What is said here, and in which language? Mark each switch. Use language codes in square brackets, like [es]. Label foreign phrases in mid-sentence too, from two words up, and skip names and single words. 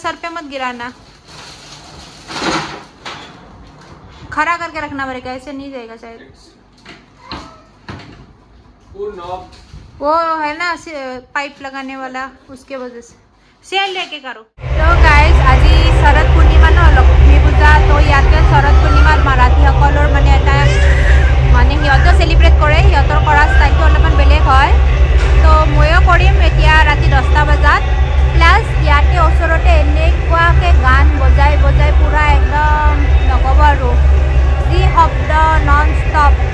[hi] सर पे मत गिराना, खड़ा करके रखना पड़ेगा, ऐसे नहीं जाएगा शायद। वो है ना पाइप लगाने वाला, उसके वजह से सेल लेके करो। [as] तो गाइस আজি শৰৎ পূৰ্ণিমা ন, লক্ষ্মী পূজা। তো ইয়াতে শৰৎ পূৰ্ণিমাত মাৰাঠীসকলৰ মানে এটা মানে সিহঁতেও চেলিব্ৰেট কৰে, সিহঁতৰ কৰা ষ্টাইলটো অলপমান বেলেগ হয়। তো ময়ো কৰিম এতিয়া ৰাতি 10টা বজাত। প্লাছ ইয়াতে ওচৰতে এনেকুৱাকৈ গান বজাই বজাই পূৰা একদম নক'ব আৰু যি শব্দ [en] non stop.